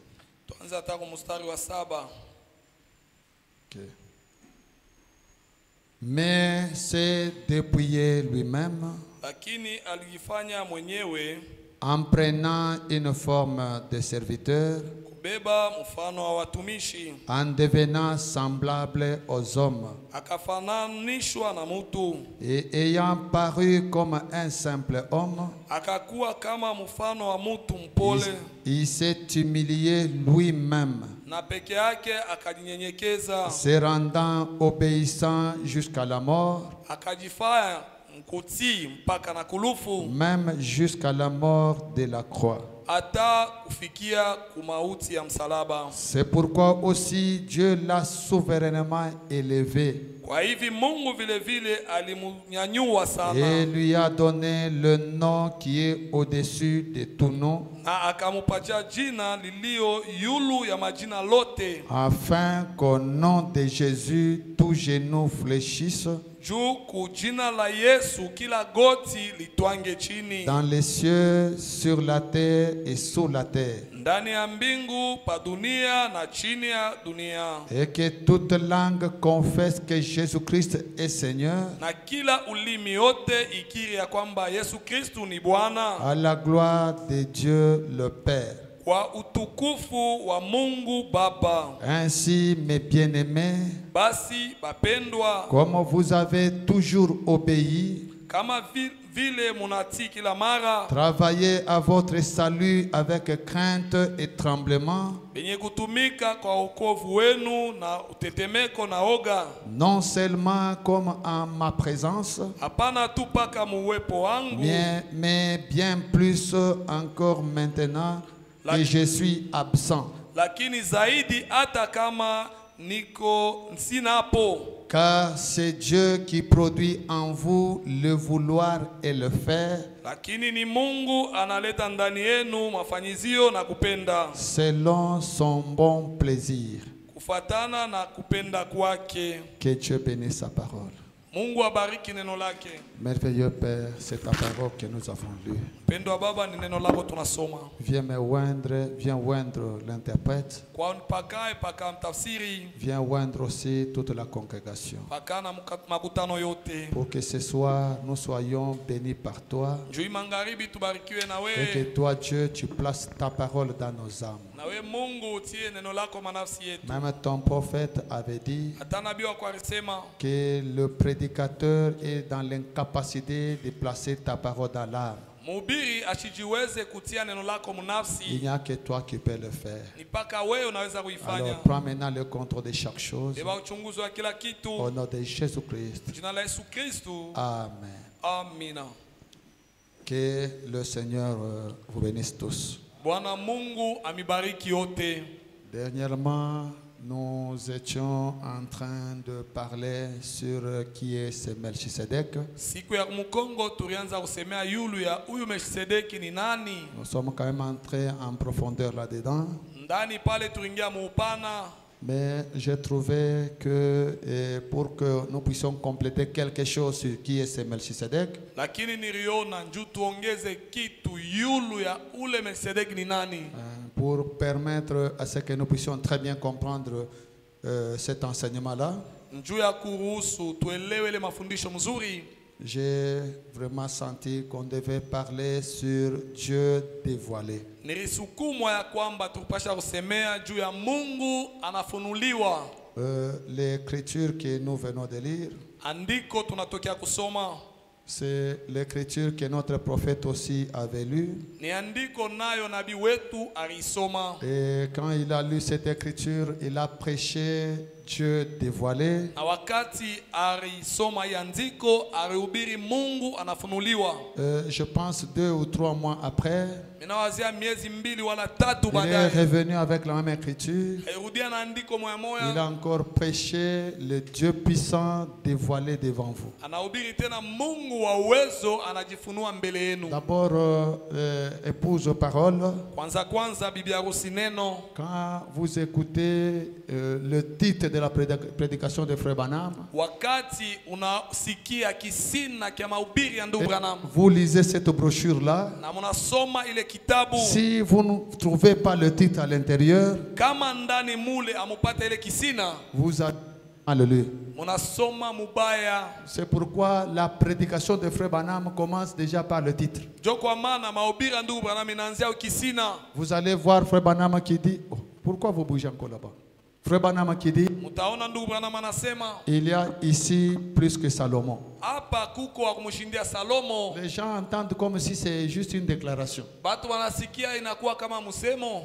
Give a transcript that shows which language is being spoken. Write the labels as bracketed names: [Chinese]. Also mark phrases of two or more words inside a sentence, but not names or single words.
[Swahili] Tuanza hata kumustari wa 7. Okay. [French] Mais c'est dépouiller lui-même [Swahili] Lakini alijifanya mwenyewe [French] en prenant une forme de serviteur, [Swahili] kubeba mfano wa watumishi, [French] en devenant semblable aux hommes, [Swahili] akafananishwa na mutu, [French] et ayant paru comme un simple homme, [Swahili] akakuwa kama mfano wa mutu mpole, [French] il s'est humilié lui-même, [Swahili] na peke yake akajinyenyekeza, [French] se rendant obéissant jusqu'à la mort, [Swahili] akajifanya mkutii mpaka na kulufu, [French] même jusqu'à la mort de la croix. [Swahili] hata kufikia kumauti ya msalaba. [French] C'est pourquoi aussi Dieu l'a souverainement élevé [Swahili] Kwa hivi Mungu vile vile alimunyanyua sana, [French] et lui a donné le nom qui est au-dessus de tout nom, [Swahili] na akamupatia jina lilio yulu ya majina lote, [French] afin qu'au nom de Jésus tout genou fléchisse, [Swahili] juu ku jina la Yesu kila goti litwange chini, [French] dans les cieux, sur la terre et sous la terre, [Swahili] ndani ya mbingu pa dunia na chini ya dunia, [French] et que toute langue confesse que Jésus-Christ est Seigneur, [Swahili] na kila ulimi yote ikiri ya kwamba Yesu Kristu ni Bwana, [French] à la gloire de Dieu le Père. [Swahili] kwa utukufu wa Mungu Baba. [French] Ainsi, mes bien-aimés, [Swahili] Basi bapendwa, [French] comme vous avez toujours obéi, [Swahili] kama vile munati kila mara, [French] travaillez à votre salut avec crainte et tremblement, [Swahili] benye kutumika kwa wokovu wenu na utetemeko na oga, [French] non seulement comme en ma présence, [Swahili] hapana tu paka muwepo wangu, [French] mais bien plus encore maintenant que je suis absent. [Swahili] lakini zaidi hata kama niko sinapo, [French] Car c'est Dieu qui produit en vous le vouloir et le faire, [Swahili] lakini ni Mungu analeta ndani yenu mafanyizio na kupenda, [French] selon son bon plaisir. [Swahili] kufatana na kupenda kwake. [French] Que Dieu bénisse sa parole. [Swahili] Mungu abariki neno lake. [French] Merveilleux Père, c'est ta parole que nous avons lue. [Swahili] Pendo wa Baba, ni neno lako tunasoma. [French] Viens oindre l'interprète. [Swahili] Kwa pakae paka mtafsiri, [French] Viens oindre aussi toute la congrégation. [Swahili] paka na makutano yote. [French] Pour que ce soir, nous soyons bénis par toi. [Swahili] Juu magharibi tubarikiwe na [French] Et que [Swahili] wewe. [French] toi, Dieu, tu places ta parole dans nos âmes. [Swahili] Na wewe Mungu utie neno lako manafsi yetu. [French] Même ton prophète avait dit [Swahili] Hata nabii wako alisema [French] que le prédicateur est dans l'incapacité de placer ta parole dans l'âme. [Swahili] mhubiri asijiweze kutia neno lako [French] Il [Swahili] mnafsi, [French] n'y a que toi qui peux le faire. [Swahili] ni paka wewe unaweza kuifanya. [French] Alors prends maintenant le contrôle de chaque chose. [Swahili] Beba uchunguzi wa kila [French] Au [Swahili] kitu. [French] nom de Jésus-Christ. [Swahili] Jina la Yesu Kristu. [French] Amen. [Swahili] Amina. [French] Que le Seigneur vous bénisse tous. [Swahili] Bwana Mungu amibariki yote. [French] Dernièrement, nous étions en train de parler sur qui est ce Melchisedec. [Swahili] Siku ya Mkongo tulianza kusemea yulu ya huyu Melkisedeki ni nani. [French] Nous sommes quand même entrés en profondeur là-dedans. [Swahili] Ndani pale tuingia muupana, [French] Mais j'ai trouvé que pour que nous puissions compléter quelque chose sur qui est ce Melchisedec, [Swahili] lakini niliona njoo tuongeze kitu yulu ya ule Melkisedeki ni nani, [French] pour permettre à ce que nous puissions très bien comprendre cet enseignement-là. [Swahili] njoo ya kuruhusu tuelewe ile mafundisho mzuri. [French] j'ai vraiment senti qu'on devait parler sur Dieu dévoilé. [Swahili] Nilisukumwa ya kwamba tupasha kusemea juu ya Mungu anafunuliwa. [French] L'écriture que nous venons de lire, [Swahili] Andiko tunatokea kusoma [French] c'est l'écriture que notre prophète aussi avait lue. [Swahili] ni andiko nayo nabii wetu alisoma. [French] Et quand il a lu cette écriture, il a prêché Dieu dévoilé. [Swahili] Na wakati alisoma hii andiko alihubiri Mungu anafunuliwa. [French] Je pense 2 ou 3 mois après, [Swahili] Minawazia miezi 2 wala 3 [French] il est [Swahili] baadaye [French] revenu avec la même écriture. [Swahili] alirudia na andiko moya [French] Il [Swahili] moya, [French] a encore prêché le Dieu puissant dévoilé devant vous. [Swahili] anahubiri tena Mungu wa uwezo anajifunua mbele yenu. [French] D'abord, épouse parole, [Swahili] Kwanza bibi harusi neno. [French] quand vous écoutez le titre de la prédication de Frère Branham, [Swahili] Wakati unasikia kisina kia mahubiri ya ndugu Branham [French] vous lisez cette brochure-là. [Swahili] na munasoma ile kitabu, [French] Si vous ne trouvez pas le titre à l'intérieur, [Swahili] kama ndani mule amupata ile kisina, [French] vous avez mal lu. [Swahili] munasoma mubaya. [French] C'est pourquoi la prédication de Frère Branham commence déjà par le titre. [Swahili] Jo kwa maana mahubiri ya ndugu Branham inaanzia kisina. [French] Vous allez voir Frère Branham qui dit, oh, pourquoi vous bougez encore là-bas? Frère Branham qui dit, [Swahili] Mutaona ndugu Branham anasema [French] il y a ici plus que Salomon. [Swahili] hapa kuko wa kumshindia Salomo. [French] Les gens entendent comme si c'est juste une déclaration. [Swahili] Batu wanasikia inakuwa kama msemo.